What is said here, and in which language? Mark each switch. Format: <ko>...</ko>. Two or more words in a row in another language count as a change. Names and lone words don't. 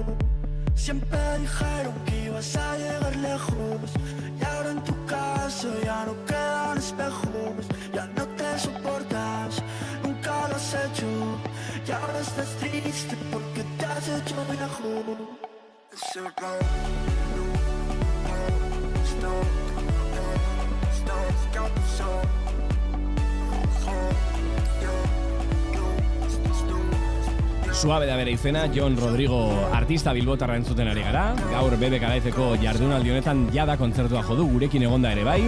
<es>Siempre dijeron que ibas a llegar lejos. Y ahora en tu caso ya no quedan espejos. Ya no te soportas, nunca lo has hecho. Y ahora estás triste porque te has hecho viejo. Ese</es> <eu>Suabe da bere izena, Jon Rodrigo artista bilbotarra entzuten ari gara. Gaur BBK Liveko jardunaldi honetan jada kontzertua jodu, gurekin egonda ere bai.</eu>